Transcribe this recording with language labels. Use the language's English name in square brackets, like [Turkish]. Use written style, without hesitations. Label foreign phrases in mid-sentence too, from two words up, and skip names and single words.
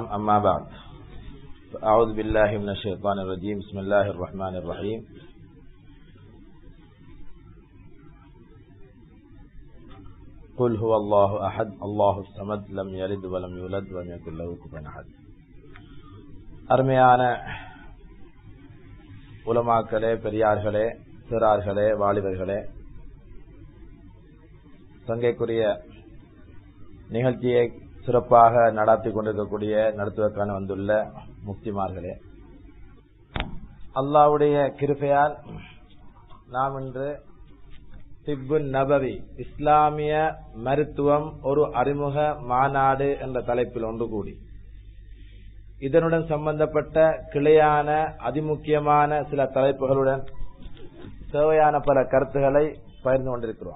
[Arabic] أما بعد، أعوذ بالله من الشيطان الرجيم. بسم الله الرحمن الرحيم. قل هو الله أحد الله الصمد لم يلد ولم يولد ولم يكن له كفوا أحد. [Tamil] அருமையான உலமாக்களே, பெரியார்களே, சிறார்களே, வாலிபர்களே, சங்கைக்குரிய நிகழ்ச்சியை சிறப்பாக நடத்தி கொண்டிருக்கக்கூடிய நடத்துவதற்கான வந்துள்ள முஃப்திமார்களே, அல்லாஹ்வுடைய கிருபையால் நாம் இன்று [Arabic] طب نبوي [Tamil] இஸ்லாமிய மருத்துவம் ஒரு அறிமுக மாநாடு என்ற தலைப்பில் ஒன்று கூடி இதனுடன் சம்பந்தப்பட்ட கிளையான அதிமுக்கியமான சில தலைப்புகளுடன் தேவையான பல கருத்துக்களை பகிர்ந்து கொண்டிருக்கிறோம்.